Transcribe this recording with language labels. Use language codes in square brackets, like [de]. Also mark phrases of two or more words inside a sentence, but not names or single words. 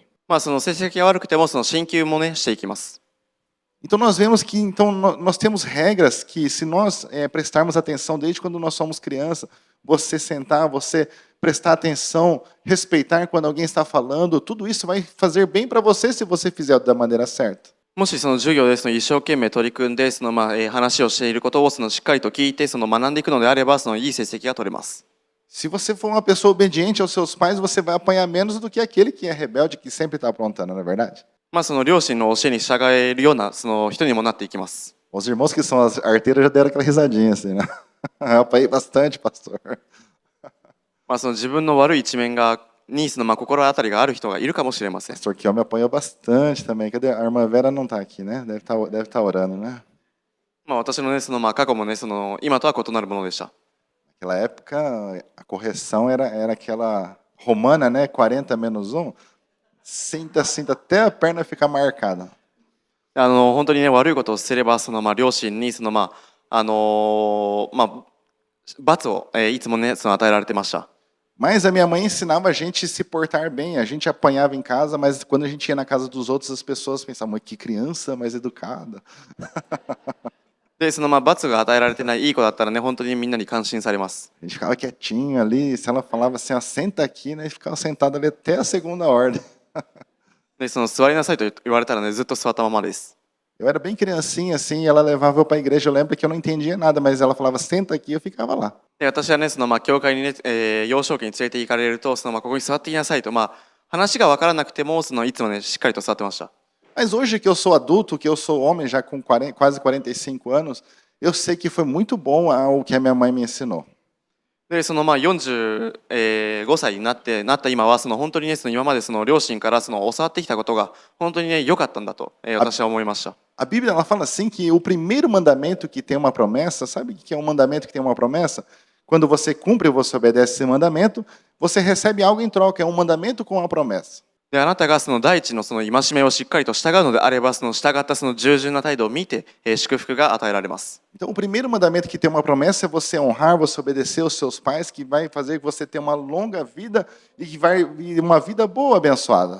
[ja] 成績が悪くても進級もね、していきます。 [pt] Então, nós vemos que nós temos regras que, se nós prestarmos atenção desde quando nós somos crianças, você sentar, você prestar atenção, respeitar quando alguém está falando, tudo isso vai fazer bem para você se você fizer da maneira certa. [ja] もし授業で一生懸命取り組んで話をしていることをしっかりと聞いて学んでいくのであればいい成績が取れます。 [pt] Se você for uma pessoa obediente aos seus pais, você vai apanhar menos do que aquele que é rebelde, que sempre está aprontando, não é verdade? [ja] 両親の教えに従えるような人にもなっていきます。 [pt] Os irmãos que são as arteiras já deram aquela risadinha assim, né? Eu apanhei bastante, pastor. [ja] 自分の悪い一面に心当たりがある人がいるかもしれません。 [pt] Pastor Kiel me apanhou bastante também. Cadê? A irmã Vera não está aqui, né? Deve estar orando, né? [ja] 私のね、過去もね、今とは異なるものでした。 [pt] Naquela época, a correção era aquela romana, né? 40 menos 1. Sinta, até a perna ficar marcada. [ja] 本当にね、悪いことをすれば、両親に罰を、いつもね、与えられてました。 [pt] Mas a minha mãe ensinava a gente a se portar bem. A gente apanhava em casa, mas quando a gente ia na casa dos outros, as pessoas pensavam, que criança mais educada. [ja] で、罰が与えられてないいい子だったらね、本当にみんなに感心されます。 [pt] A gente ficava quietinho ali. Se ela falava assim, ó, senta aqui, né? A gente ficava sentado ali até a segunda ordem. [ja] で、座りなさいと言われたらね、ずっと座ったままです。 [pt] Eu era bem criancinha assim, e ela levava eu para a igreja. Eu lembro que eu não entendia nada, mas ela falava, senta aqui, eu ficava lá. [ja] で、私はね、教会にね、幼少期に連れて行かれると、ここに座っていなさいと、話が分からなくても、いつもね、しっかりと座ってました。 [pt] Mas hoje que eu sou adulto, que eu sou homem já com 40, quase 45 anos, eu sei que foi muito bom o que a minha mãe me ensinou. [ja] で、45歳になった今は、本当にね、今まで両親から教わってきたことが、本当にね、良かったんだと、私は思いました。 [pt] A Bíblia ela fala assim que o primeiro mandamento que tem uma promessa, sabe o que é um mandamento que tem uma promessa? Quando você cumpre, você obedece esse mandamento, você recebe algo em troca, é um mandamento com uma promessa. [ja] で、あなたが第一の戒めをしっかりと従うのであれば、従った従順な態度を見て、祝福が与えられます。 [pt] Então, o primeiro mandamento que tem uma promessa é você honrar, você obedecer aos seus pais, que vai fazer que você tenha uma longa vida e uma vida boa, abençoada.